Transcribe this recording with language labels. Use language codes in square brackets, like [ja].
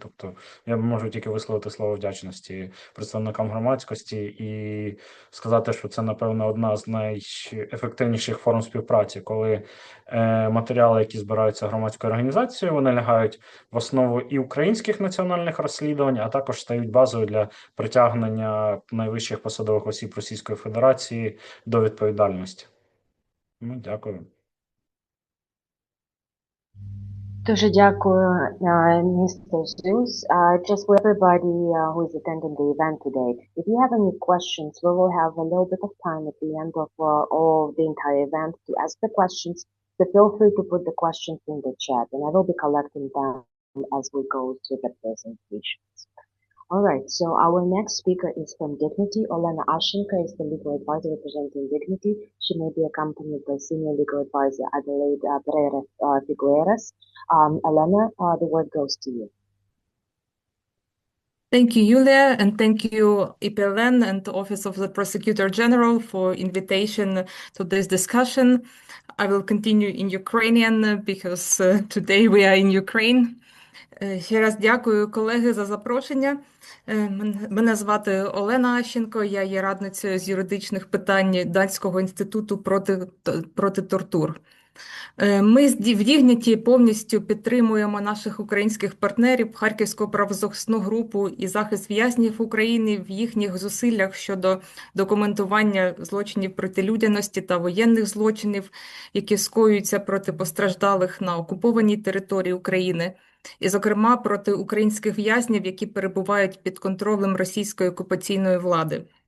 [uk] Тобто я можу тільки висловити слово вдячності представникам громадськості і сказати, що це, напевно, одна з найефективніших форм співпраці, коли матеріали, які збираються громадською організацією, вони лягають в основу і українських національних розслідувань, а також стають базою для притягнення найвищих посадових осіб Російської Федерації до відповідальності. Дякую. Дуже дякую, Mr. [en] Zeus. Just for everybody who is attending the event today, if you have any questions, we will have a little bit of time at the end of all the entire event to ask the questions. So feel free to put the questions in the chat, and I will be collecting them as we go through the presentations. All right, so our next speaker is from Dignity. Olena Ashenka is the legal advisor representing Dignity. She may be accompanied by senior legal advisor Adelaide Pereira Figueras. Elena, the word goes to you. Thank you, Yulia, and thank you, EPLN and the Office of the Prosecutor General for invitation to this discussion. I will continue in Ukrainian because today we are in Ukraine. [uk] Ще раз дякую, колеги, за запрошення. Мене звати Олена Ащенко, я є радницею з юридичних питань Данського інституту проти тортур. Ми в Дігніті повністю підтримуємо наших українських партнерів, Харківську правозахисну групу і захист в'язнів України в їхніх зусиллях щодо документування злочинів проти людяності та воєнних злочинів, які скоюються проти постраждалих на окупованій території України, і, зокрема, проти українських в'язнів, які перебувають під контролем російської окупаційної влади.